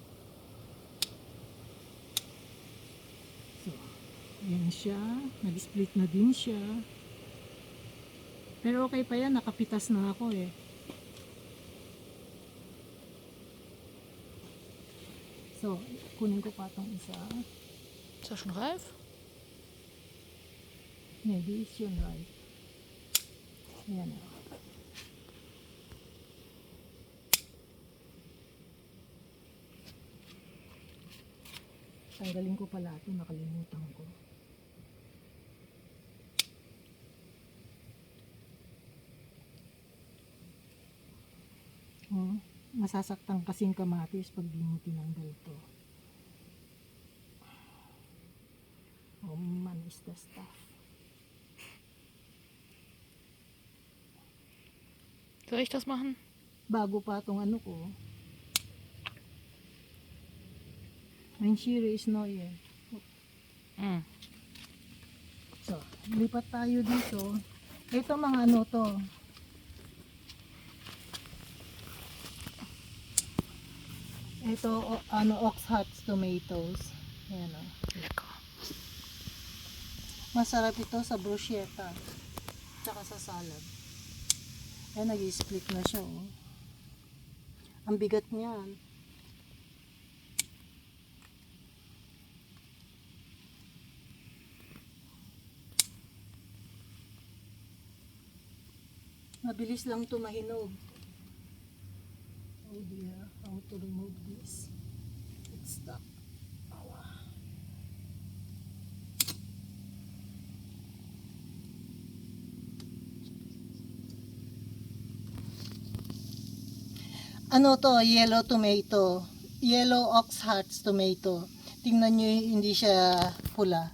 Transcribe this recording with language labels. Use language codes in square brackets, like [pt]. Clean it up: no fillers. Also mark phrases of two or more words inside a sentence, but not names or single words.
[tl] So, ayan siya, nag-split na din siya. Pero okay pa yan, nakapitas na ako eh. So, kunin ko pa itong isa. [de] Ist das schon reif? Nee, die ist schon reif. [tl] Ayan o. Tanggalin ko pala ito, nakalimutan ko. Masasaktan kasing kamatis pag di mo tinanggal to. [en] Oh man, is the stuff. [de] Soll ich das machen? [tl] Bago pa itong ano ko. [de] Mein Shiri is Neue. [tl] So, lipat tayo dito. Ito mga ano to. Ito, [en] Oxhearts tomatoes. [tl] Ayan o. Lecker. Masarap ito sa bruschetta. Tsaka sa salad. Ayan, nag-split na siya oh. Ang bigat niyan. Mabilis lang ito mahinog. [en] Oh dear, how to remove this? It's stuck. [tl] Ano to? [en] Yellow tomato. Yellow Oxhearts tomato. [tl] Tingnan nyo, hindi siya pula.